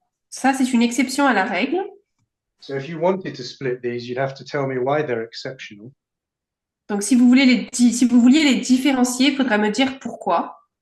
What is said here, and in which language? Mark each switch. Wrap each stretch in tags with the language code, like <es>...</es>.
<fr>Ça, c'est une exception à la règle.</fr> <en>So if you wanted to split these, you'd have to tell me why they're exceptional.</en> <fr>Donc, si vous vouliez les différencier, il faudra me dire pourquoi.</fr>